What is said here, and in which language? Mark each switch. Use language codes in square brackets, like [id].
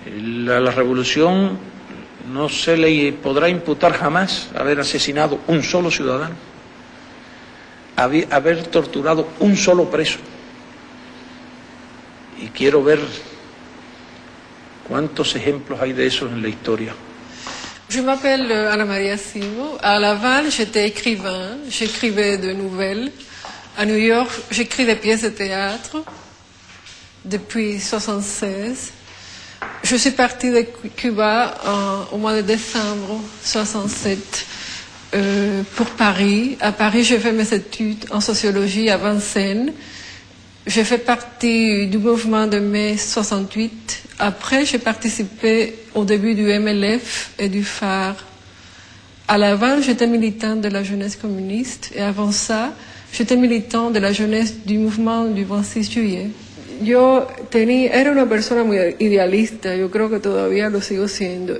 [es] La revolución no se le podrá imputar jamás haber asesinado un solo ciudadano, haber torturado un solo preso. Y quiero ver cuántos ejemplos hay de eso en la historia. [fr] Je m'appelle Anna Maria Simo. À Laval, j'étais écrivain, j'écrivais de nouvelles. À New York, j'écris des pièces de théâtre depuis 1976. Je suis partie de Cuba au mois de décembre 1967 pour Paris. À Paris, j'ai fait mes études en sociologie à Vincennes. J'ai fait partie du mouvement de mai 68. Après, j'ai participé au début du MLF et du phare. À Laval, j'étais militante de la jeunesse communiste et avant ça, j'étais militante de la jeunesse du mouvement du 26 juillet. [es] Yo era una persona muy idealista, yo creo que todavía lo sigo siendo.